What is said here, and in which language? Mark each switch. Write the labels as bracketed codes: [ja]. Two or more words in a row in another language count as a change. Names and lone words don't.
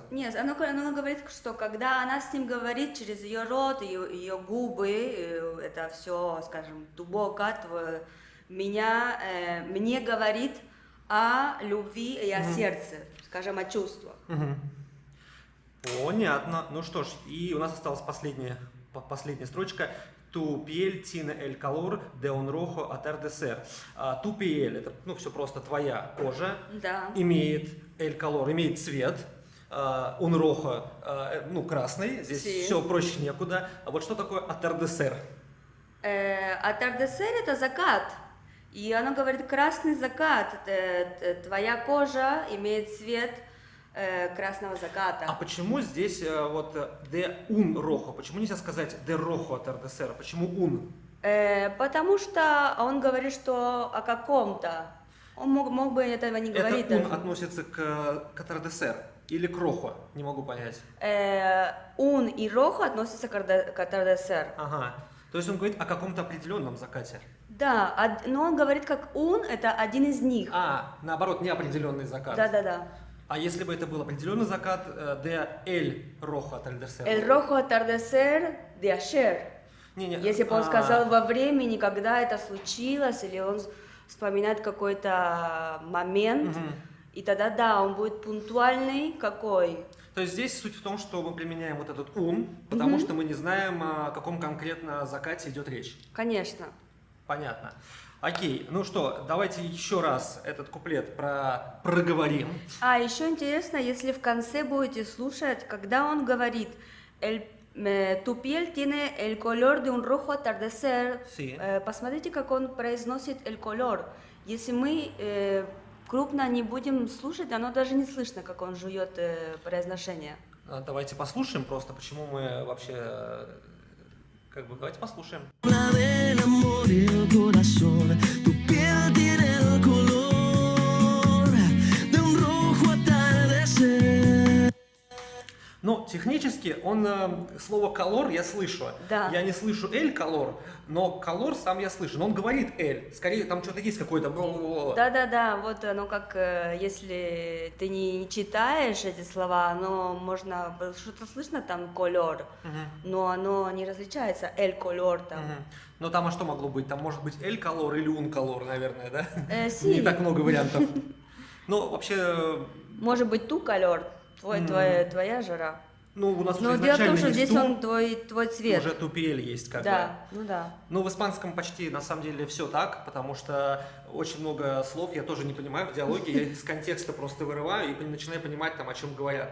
[ru] Нет, оно говорит, что когда она с ним говорит через ее рот, ее губы, это все, скажем, тубока, мне говорит о любви и о сердце, скажем, о чувствах. Понятно. Ну что ж, и у нас осталась последняя строчка. [es] Tu piel tiene el calor de un rojo atardecer. Tu piel, [ru] это, все просто, твоя кожа, Да. имеет [es] el calor, [ru] имеет цвет, [es] un rojo, [ru] красный, здесь Sí. все проще некуда. А вот что такое atardecer? Атардесер это закат. И оно говорит красный закат. Твоя кожа имеет цвет красного заката. А почему здесь вот [es] de un rojo? [ru] Почему нельзя сказать [es] de rojo atardecer? [ru] Почему un? Потому что он говорит, что о каком-то. Он мог бы этого не говорить. Это un даже. относится к atardecer или к rojo? Не могу понять. Un и рохо относятся к атардесер. Ага. То есть он говорит о каком-то определенном закате. Да, но он говорит как un, это один из них. Наоборот, неопределенный закат. Да. А если бы это был определенный закат, [es] de el rojo atardecer? El rojo atardecer de ayer. [ru] Если бы он сказал во времени, когда это случилось, или он вспоминает какой-то момент, и тогда да, он будет пунктуальный какой. То есть здесь суть в том, что мы применяем вот этот un, потому что мы не знаем, о каком конкретно закате идет речь. Конечно. Понятно. Окей, ну что, давайте еще раз этот куплет проговорим. А еще интересно, если в конце будете слушать, когда он говорит [es] Tu piel tiene el color de un rojo atardecer. [ru] Sí. Посмотрите, как он произносит [es] el color. [ru] Если мы крупно не будем слушать, оно даже не слышно, как он жует произношение. Давайте послушаем просто, почему мы вообще... давайте послушаем. [es] Habla del amor y el corazón. Tu piel tiene el color de un rojo atardecer. [ru] Ну, технически слово color я слышу. Да. Я не слышу [es] el color, [ru] но color сам я слышу. Но он говорит el. Скорее, там что-то есть какое-то... Да, вот оно как, если ты не читаешь эти слова, оно можно, что-то слышно там color, но оно не различается, [es] el color там. [ru] Ну, там что могло быть? Там может быть [es] el color [ru] или [es] un color, [ru] наверное, да? Sí. Не так много вариантов. Ну, вообще... Может быть, [es] tu color, [ru] твоя жара. Ну, у нас Но уже дело в том, изначально что есть здесь ту, он твой цвет. уже тупель есть как бы. Да, ну да. Ну, в испанском почти на самом деле все так, потому что очень много слов я тоже не понимаю в диалоге, я из контекста просто вырываю и начинаю понимать там, о чем говорят.